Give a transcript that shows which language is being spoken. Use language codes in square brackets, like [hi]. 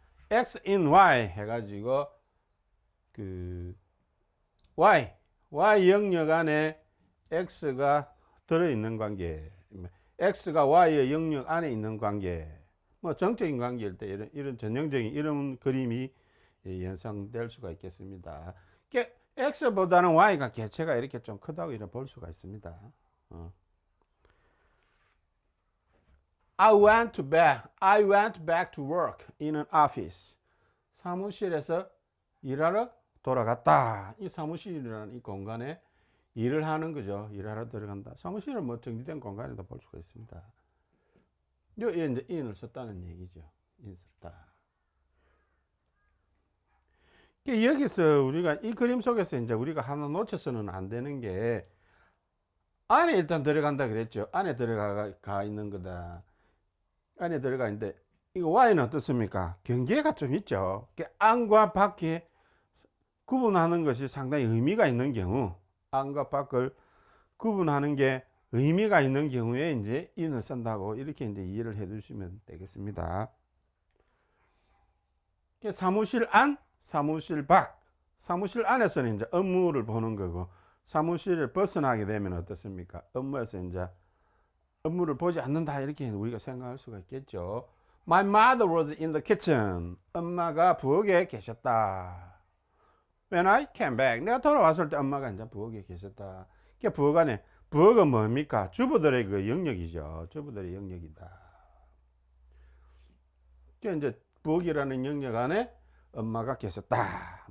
[ko] x in y 해가지고 그 y 영역 안에 x가 들어있는 관계, x가 y의 영역 안에 있는 관계, 뭐 정적인 관계일 때 이런 전형적인 이런 그림이 연상될 수가 있겠습니다. x보다는 y가 개체가 이렇게 좀 크다고 이렇게 볼 수가 있습니다. [en] I went back to work in an office. [ko] 사무실에서 일하러 돌아갔다. 이 사무실이라는 이 공간에 일을 하는 거죠. 일하러 들어간다. 사무실은 뭐 정리된 공간이다 볼 수가 있습니다. 여기에 이제 in을 썼다는 얘기죠. in 썼다. 여기서 우리가 이 그림 속에서 이제 우리가 하나 놓쳐서는 안 되는 게 안에 일단 들어간다 그랬죠. 안에 들어가 있는 거다. 안에 들어가 있는데 이거 y는 어떻습니까? 경계가 좀 있죠. 안과 밖에 구분하는 것이 상당히 의미가 있는 경우, 안과 밖을 구분하는 게 의미가 있는 경우에 이제 in을 쓴다고 이렇게 이제 이해를 해 주시면 되겠습니다. 사무실 안, 사무실 밖. 사무실 안에서는 이제 업무를 보는 거고, 사무실을 벗어나게 되면 어떻습니까? 업무에서 이제 업무를 보지 않는다 이렇게 우리가 생각할 수가 있겠죠. [en] My mother was in the kitchen. [ko] 엄마가 부엌에 계셨다. [en] When I came back. [ko] 내가 돌아왔을 때 엄마가 이제 부엌에 계셨다. 부엌 안에, 부엌은 뭡니까? 주부들의 그 영역이죠. 주부들의 영역이다. 이제 부엌이라는 영역 안에 엄마가 계셨다.